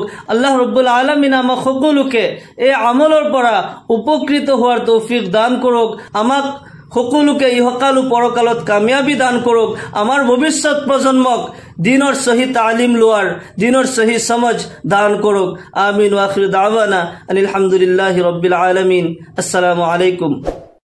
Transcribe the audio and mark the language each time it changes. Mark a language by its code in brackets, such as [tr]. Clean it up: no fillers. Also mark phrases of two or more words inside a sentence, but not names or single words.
[as] আল্লাহ ৰাব্বুল আলামিনে আমাক সকলোকে এই আমলৰ পৰা উপকৃত হোৱাৰ তৌফিক দান কৰক। আমাক সকলোকে ইহকাল পৰকালত কামিয়াবি দান কৰক। আমাৰ ভৱিষ্যত প্ৰজন্মক দিনৰ সহি তালিম লোৱাৰ, দিনৰ সহি সমজ দান কৰক। [ar] آمين وآخر دعوانا الحمد لله رب العالمين. السلام عليكم.